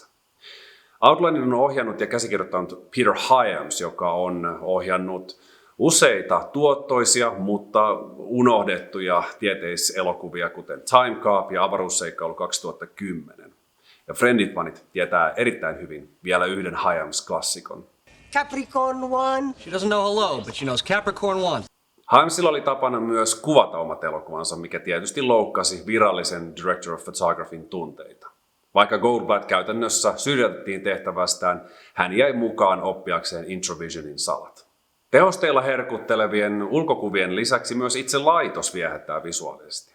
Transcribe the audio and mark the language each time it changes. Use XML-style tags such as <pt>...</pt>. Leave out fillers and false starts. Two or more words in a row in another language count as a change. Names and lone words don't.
<fi>Outlandin on ohjannut ja käsikirjoittanut Peter Hyams, joka on ohjannut useita tuottoisia, mutta unohdettuja tieteiselokuvia, kuten Time Cop ja Avaruusseikkailu 2010. Ja Friendit-fanit tietää erittäin hyvin vielä yhden Hyams-klassikon. Capricorn 1.</fi> <en>She doesn't know hello, but she knows Capricorn 1.</en> <fi>Hymesilla oli tapana myös kuvata omat elokuvansa, mikä tietysti loukkasi virallisen</fi> <en>Director of Photographyn</en> <fi>tunteita. Vaikka Goldblatt käytännössä syrjäytettiin tehtävästään, hän jäi mukaan oppiakseen Introvisionin salat. Tehosteilla herkuttelevien ulkokuvien lisäksi myös itse laitos viehättää visuaalisesti.</fi>